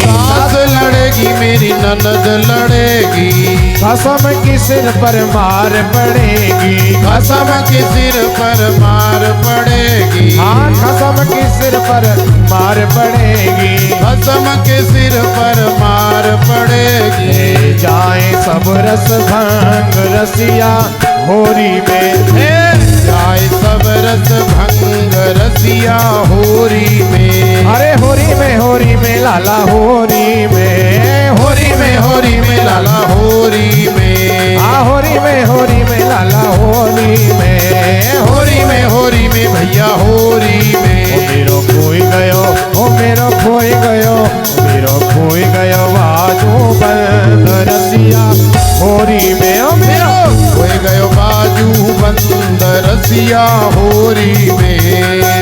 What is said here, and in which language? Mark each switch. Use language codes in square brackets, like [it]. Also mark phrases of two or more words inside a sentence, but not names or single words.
[hi] सास लड़ेगी मेरी ननद लड़ेगी। कसम की सिर पर मार पड़ेगी कसम के सिर पर मार पड़ेगी। हाँ कसम की सिर पर मार पड़ेगी कसम के सिर पर मार पड़ेगी। ले जाए सब रस भंग रसिया होरी में जाए सब रस भंग रसिया होरी में। अरे होरी में लाला होरी में होरी में लाला होरी में। होरी में लाला होरी में भैया होरी में। [bra] मेरो खोई गयो ओ मेरो खोई गयो मेरो खोई गयो बाजू बंद रसिया होरी में ओ मेरो खोई गयो बाजू बंद रसिया होरी में।